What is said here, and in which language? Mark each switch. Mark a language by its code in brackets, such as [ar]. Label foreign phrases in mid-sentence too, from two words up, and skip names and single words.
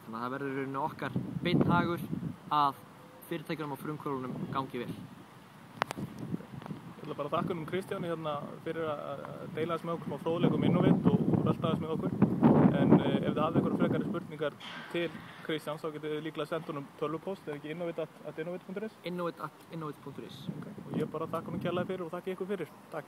[is] Þannig að það verður í rauninni okkar beinn hagur að fyrirtækjunum og frumkvöðlunum gangi vel. Ég ætla bara að þakka Kristjáni fyrir að deila þess með okkur smá fróðleikum Innovate og rölda þess með okkur. En ef þið hafið einhverjar frekari spurningar til Kristjáns þá getið þið líklega sendt honum tölvupóst eða ekki innovate@innovate.is? Innovate@innovate.is. Okay. Og ég bara þakka honum kærlega fyrir og þakka ykkur fyrir. Takk.